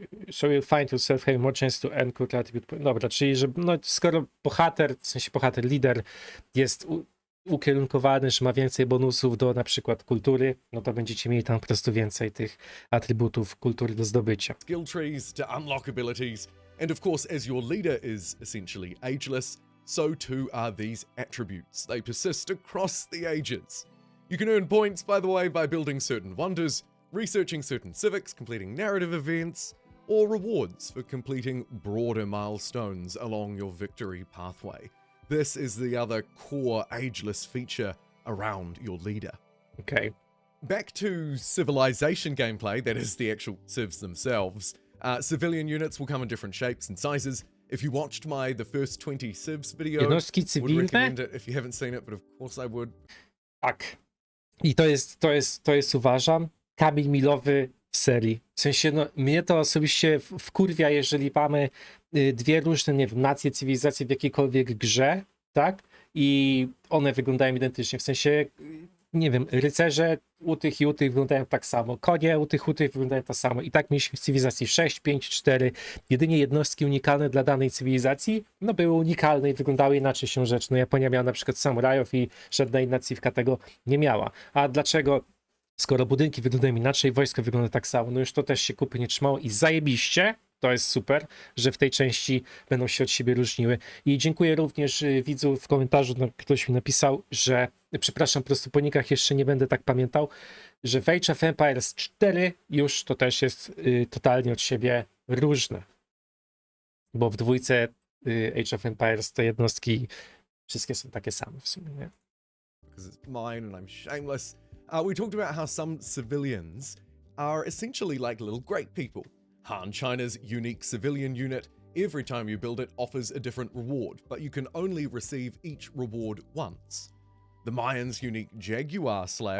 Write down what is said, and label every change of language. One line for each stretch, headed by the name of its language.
English: So you'll find yourself having more chance to earn cultural attribute.
Polish: Dobra, czyli że skoro bohater, w sensie bohater, lider jest ukierunkowany, że ma więcej bonusów do na przykład kultury, no to będziecie mieli tam po prostu więcej tych atrybutów kultury do zdobycia.
English: Skill trees to unlock abilities, and of course, as your leader is essentially ageless, so too are these attributes. They persist across the ages. You can earn points, by the way, by building certain wonders, researching certain civics, completing narrative events, or rewards for completing broader milestones along your victory pathway. This is the other core ageless feature around your leader. Okay. Back to civilization gameplay, that is the actual civs themselves. Civilian units will come in different shapes and sizes. If you watched the first 20 civs video,
Polish: Jednostki
English: would
Polish: cywilne?
English: recommend it if you haven't seen it, but of course I would.
Polish: Tak. I to jest uważam, kamień milowy w serii. W sensie, no, mnie to osobiście wkurwia, jeżeli mamy dwie różne, nie wiem, nacje, cywilizacje w jakiejkolwiek grze, tak? I one wyglądają identycznie. W sensie, nie wiem, rycerze u tych i u tych wyglądają tak samo. Konie u tych wyglądają tak samo. I tak mieliśmy w cywilizacji 6, 5, 4. Jedynie jednostki unikalne dla danej cywilizacji, no były unikalne i wyglądały inaczej się rzecz. No Japonia miała na przykład samurajów i żadna inna cywka tego nie miała. A dlaczego? Skoro budynki wyglądają inaczej, wojsko wygląda tak samo. No już to też się kupy nie trzymało i zajebiście. To jest super, że w tej części będą się od siebie różniły. I dziękuję również widzu w komentarzu, ktoś mi napisał, że, przepraszam, po prostu po nikach jeszcze nie będę tak pamiętał, że w Age of Empires 4 już to też jest totalnie od siebie różne. Bo w dwójce Age of Empires te jednostki wszystkie są takie same w sumie, nie?
English: Because it's mine and I'm shameless. We talked about how some civilians are essentially like little great people. Han China's unique civilian unit, every time you build it, offers a different reward, but you can only receive each reward once. The Mayans' unique Jaguar Slayer